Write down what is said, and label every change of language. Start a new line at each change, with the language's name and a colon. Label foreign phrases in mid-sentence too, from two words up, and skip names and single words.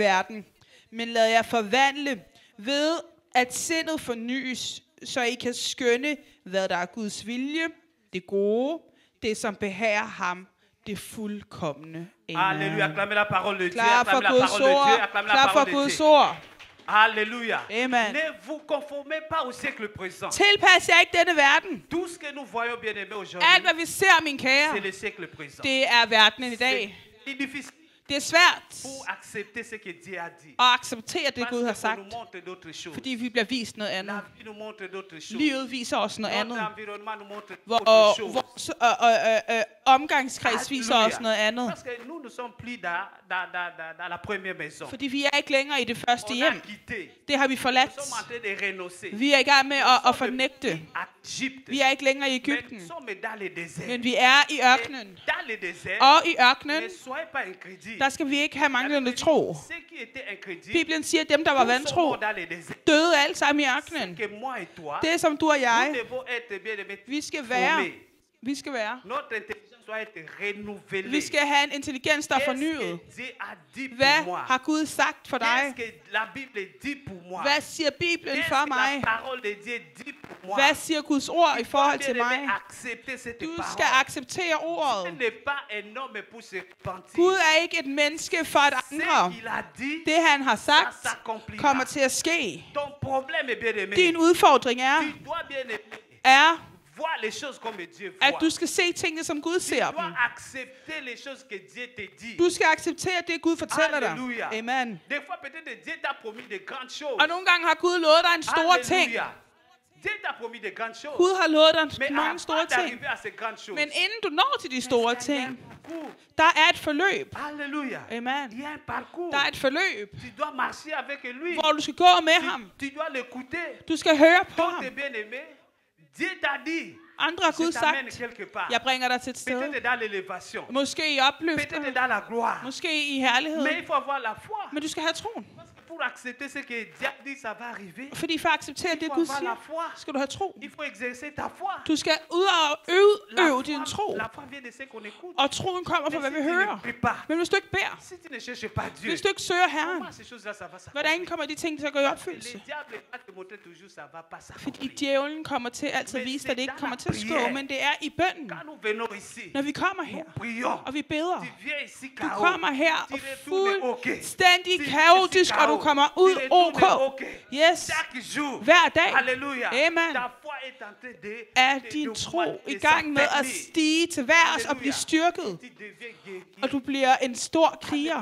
Danish: verden, men lad jer forvandle ved, at sindet fornyes, så I kan skønne, hvad der er Guds vilje, det gode, det som behager ham, det fuldkomne.
French: Alléluia, acclamez la parole de Dieu,
Danish: Klar for
French: acclamez la
Danish: Guds
French: parole de Dieu,
Danish: ord,
French: acclamez la
Danish: klar for
French: parole de
Danish: Guds
French: Dieu.
Danish: ord.
French: Alléluia. Amen. Ne vous conformez pas au siècle présent.
Danish: Tilpas jer ikke denne verden.
French: Tout ce que nous voyons bien aimé
Danish: Alt
French: aujourd'hui,
Danish: hvad vi ser, min kære,
French: c'est le siècle présent.
Danish: det er verdenen i dag.
French: C'est difficile
Danish: Det er svært
French: pour accepter ce que Dieu a dit.
Danish: at acceptere det, Gud har
French: Parce qu'on
Danish: sagt,
French: nous montre d'autres choses.
Danish: fordi vi bliver vist noget andet.
French: La vie nous montre d'autres choses.
Danish: Livet viser os noget
French: Notre
Danish: andet.
French: environnement nous montre
Danish: Hvor,
French: d'autres choses.
Danish: vores omgangskreds viser os noget andet.
French: Parce que nous ne sommes plus dans la première maison.
Danish: Fordi vi er ikke længere i det første
French: On a
Danish: hjem.
French: quitté.
Danish: Det har vi
French: Nous
Danish: forladt.
French: sommes en train de renoncer.
Danish: Vi er i gang med at fornægte.
French: Egypte.
Danish: Vi er ikke længere i
French: Mais
Danish: Egypten.
French: nous sommes dans le désert.
Danish: Men vi er i ørkenen.
French: Dans le désert,
Danish: Og i ørkenen,
French: ne soyez pas incrédules.
Danish: der skal vi ikke have manglende tro.
French: Ceux qui étaient incrédules,
Danish: Bibelen siger, at dem, der var
French: tous sont
Danish: vantro,
French: morts dans le désert.
Danish: døde alle sammen i ørkenen.
French: Que moi et toi,
Danish: Det som du og
French: nous
Danish: jeg,
French: devons être bien aimés.
Danish: vi skal være. Vi skal være.
French: Notre intelligence doit être renouvelée.
Danish: Vi skal have en intelligens, der er
French: Qu'est-ce
Danish: fornyet.
French: que Dieu a dit
Danish: Hvad
French: pour moi?
Danish: har Gud sagt for dig?
French: Qu'est-ce que la Bible dit pour moi?
Danish: Hvad siger Bibelen
French: Qu'est-ce
Danish: for
French: que la
Danish: mig?
French: parole de Dieu dit pour moi?
Danish: Hvad siger Guds ord i forhold til mig?
French: Accepter cette
Danish: Du
French: parole.
Danish: skal acceptere
French: Dieu
Danish: ordet.
French: n'est pas un homme pour se repentir.
Danish: Gud er ikke et menneske for at
French: Ce
Danish: andre.
French: qu'il a dit,
Danish: Det han har
French: ça
Danish: sagt,
French: s'accomplira.
Danish: kommer til at ske.
French: Ton problème est bien aimé.
Danish: Din udfordring er,
French: Tu dois bien aimer.
Danish: er,
French: Voir les choses comme Dieu
Danish: at
French: voit.
Danish: du skal se tingene, som Gud
French: Tu
Danish: ser dem.
French: dois accepter les choses que Dieu te dit.
Danish: Du skal acceptere det, Gud fortæller dig. Halleluja. Amen.
French: Des fois, peut-être Dieu t'a promis de grandes choses.
Danish: Og nogle gange har Gud lovet dig en stor ting. Halleluja.
French: Dieu t'a promis de grandes choses.
Danish: Gud har lovet dig
French: Mais
Danish: mange
French: avant
Danish: store ting.
French: d'arriver à ces grandes choses,
Danish: Men inden du når til de store
French: il y a un
Danish: ting,
French: parcours.
Danish: der er et forløb.
French: Alléluia. Amen. Il y a un parcours.
Danish: Der er et forløb,
French: Tu dois marcher avec lui.
Danish: hvor du skal gå med ham.
French: Tu dois l'écouter.
Danish: Du skal høre på
French: Toi,
Danish: ham.
French: t'es bien aimé. Dieu t'a dit.
Danish: Andre har Gud
French: Je t'amène
Danish: sagt,
French: quelque part.
Danish: jeg bringer dig til et sted.
French: Peut-être dans l'élévation.
Danish: Måske i opløfter,
French: Peut-être dans la gloire.
Danish: måske i herlighed.
French: Mais il faut avoir la foi.
Danish: Men du skal have troen.
French: Parce que pour accepter ce que Dieu dit, ça va arriver.
Danish: Fordi for at acceptere det,
French: Il faut
Danish: Gud
French: avoir la
Danish: siger,
French: foi.
Danish: skal du have tro.
French: Il faut exercer ta foi.
Danish: Du skal ud og øve din tro.
French: La foi vient de ce qu'on écoute.
Danish: Og troen kommer fra, hvad vi
French: Mais si tu
Danish: hører.
French: ne pries pas,
Danish: Men hvis du ikke beder,
French: si tu ne cherches pas Dieu,
Danish: hvis du ikke søger Herren,
French: comment ces choses-là, ça va
Danish: hvordan
French: s'accomplir?
Danish: kommer de ting til at gå i
French: Le
Danish: opfyldelse?
French: diable va te montrer toujours, ça va pas
Danish: Fordi
French: s'accomplir.
Danish: djævlen kommer til altid at vise dig, at det ikke kommer til at ske, men det er i bønnen.
French: Quand nous venons ici,
Danish: Når vi kommer her,
French: nous prions.
Danish: og vi beder,
French: Tu viens ici,
Danish: du
French: KO.
Danish: kommer her
French: Tu
Danish: og
French: retournes OK.
Danish: fuldstændig kaotisk, og du kommer ud ok. Yes. Hver dag. Amen. Er din tro i gang med at stige til værs og blive styrket. Og du bliver en stor kriger.